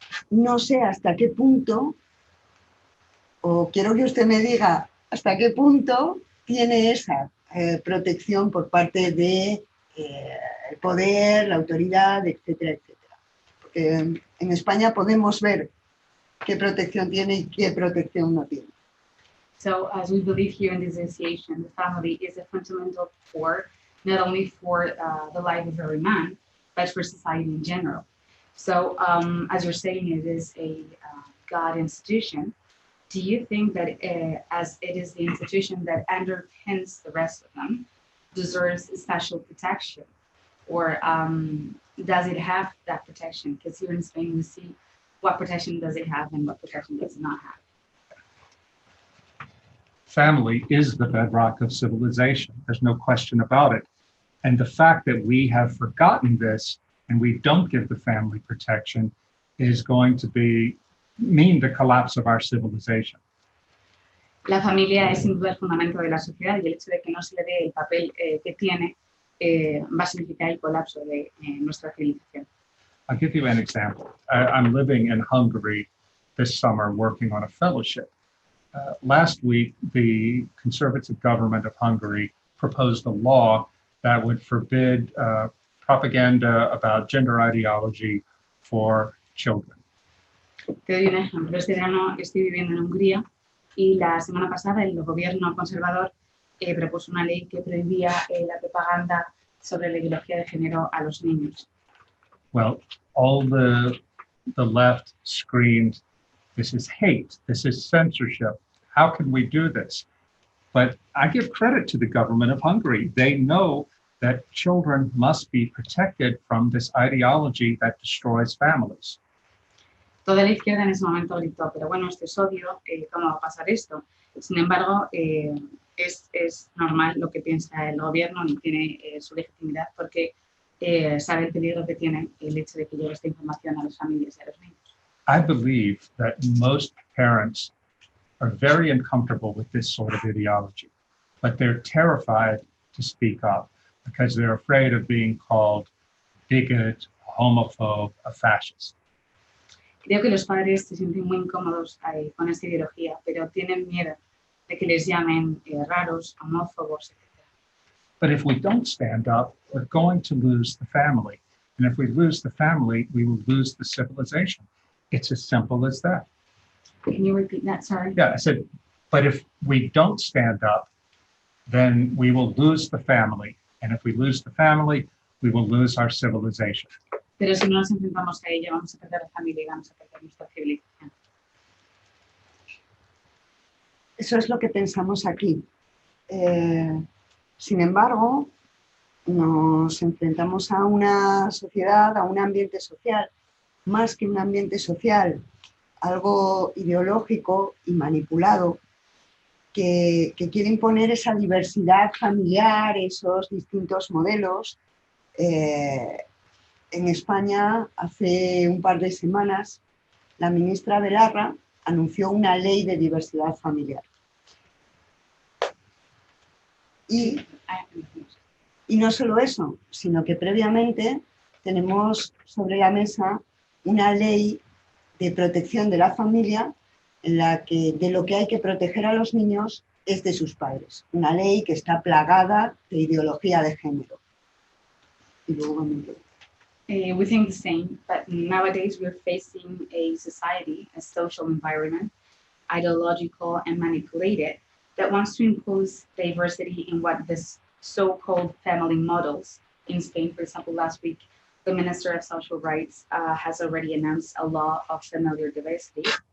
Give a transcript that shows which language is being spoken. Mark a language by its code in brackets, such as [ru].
[es] No sé hasta qué punto, o quiero que usted me diga hasta qué punto tiene esa protección por parte de el poder, la autoridad, etcétera, etcétera. Porque en España podemos ver qué protección tiene y qué protección no tiene. [en] So as we believe here in the association, the family is a fundamental core, not only for the life of every man, but for society in general. So as you're saying, it is a God institution. Do you think that as it is the institution that underpins the rest of them, deserves special protection? Or does it have that protection? Because here in Spain, we see what protection does it have and what protection does it not have. Family is the bedrock of civilization. There's no question about it. And the fact that we have forgotten this and we don't give the family protection is going to mean the collapse of our civilization. [es] La familia es sin duda el fundamento de la sociedad y el hecho de que no se le dé el papel que tiene va a significar el colapso de nuestra civilización. [en] I'll give you an example. I'm living in Hungary this summer working on a fellowship. Last week, the conservative government of Hungary proposed a law that would forbid propaganda about gender ideology for children. [es] Te doy un ejemplo. Este verano estoy viviendo en Hungría y la semana pasada el gobierno conservador propuso una ley que prohibía la propaganda sobre la ideología de género a los niños. [en] Well, all the left screamed, this is hate, this is censorship. How can we do this? But I give credit to the government of Hungary. They know that children must be protected from this ideology that destroys families. [es] Toda la izquierda en ese momento gritó, pero bueno, esto es obvio, ¿cómo va a pasar esto? Sin embargo, es normal lo que piensa el gobierno y tiene su legitimidad porque sabe el peligro que tiene el hecho de que llegue esta información a las familias y a los niños. [en] I believe that most parents are very uncomfortable with this sort of ideology, but they're terrified to speak up because they're afraid of being called bigot, homophobe, a fascist. [es] Creo que los padres se sienten muy incómodos con esta ideología, pero tienen miedo de que les llamen raros, homófobos, etc. [en] But if we don't stand up, we're going to lose the family. And if we lose the family, we will lose the civilization. It's as simple as that. Can you repeat that? Sorry. Yeah, I said, but if we don't stand up, then we will lose the family. And if we lose the family, we will lose our civilization. [es] Pero si no nos enfrentamos a ello, vamos a perder la familia y vamos a perder nuestra civilización. Eso es lo que pensamos aquí. Sin embargo, nos enfrentamos a una sociedad, a un ambiente social, más que un ambiente social, algo ideológico y manipulado, que quiere imponer esa diversidad familiar, esos distintos modelos. En España, hace un par de semanas, la ministra Belarra anunció una ley de diversidad familiar. Y no solo eso, sino que previamente tenemos sobre la mesa una ley de protección de la familia en la que de lo que hay que proteger a los niños es de sus padres. Una ley que está plagada de ideología de género. Y luego [en] We think the same, but nowadays we're facing a society, a social environment, ideological and manipulated, that wants to impose diversity in what this so-called family models. In Spain, for example, last week, the Minister of Social Rights has already announced a law of familiar diversity.